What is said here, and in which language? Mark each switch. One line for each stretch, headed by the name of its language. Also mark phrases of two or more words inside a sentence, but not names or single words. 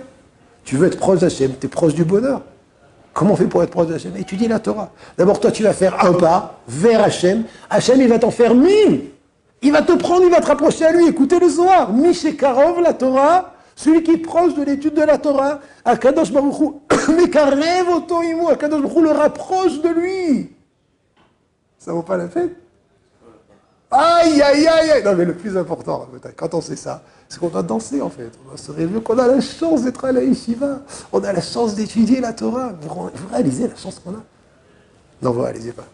French: Tu veux être proche d'Hachem, tu es proche du bonheur. Comment on fait pour être proche d'Hachem? Étudie la Torah. D'abord, toi, tu vas faire un pas vers Hachem. Hachem, il va t'en faire 1000. Il va te prendre, il va te rapprocher à lui. Écoutez le Zohar. Mishekarov, la Torah, celui qui est proche de l'étude de la Torah,
Hebrew: הקדוש ברוך הוא, מקרב אותו עמו, הקדוש ברוך הוא
French: le rapproche de lui. Ça vaut pas la peine? Aïe, aïe, aïe, aïe. Non, mais le plus important, quand on sait ça, c'est qu'on doit danser, en fait. On doit se réveiller, qu'on a la chance d'être à la yeshiva. On a la chance d'étudier la Torah. Vous réalisez la chance qu'on a? Non, vous ne réalisez pas.